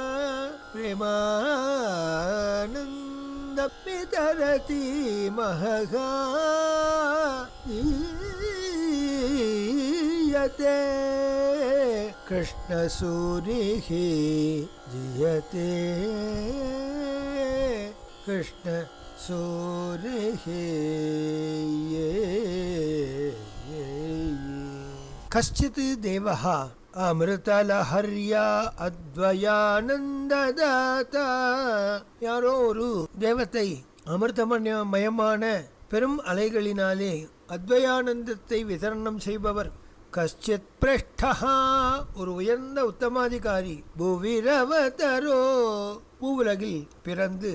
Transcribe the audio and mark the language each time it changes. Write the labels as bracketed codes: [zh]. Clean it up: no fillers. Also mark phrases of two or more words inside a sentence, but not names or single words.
[sa] प्रेमानन्दं वितरति महगा जीयते कृष्णसूरिः जीयते कृष्णसूरिः कश्चित् देवः अमृतलहर्या अद्वयानन्ददाता [ta] யாரோ ஒரு தேவத்தை அமிர்தமயமான பெரும் அலைகளினாலே அத்வயானந்தத்தை விதரணம் செய்பவர் [sa] कश्चित् प्रष्टहा [ta] ஒரு உயர்ந்த உத்தமாதிகாரி புவிரவதரோ பூவுலகில் பிறந்து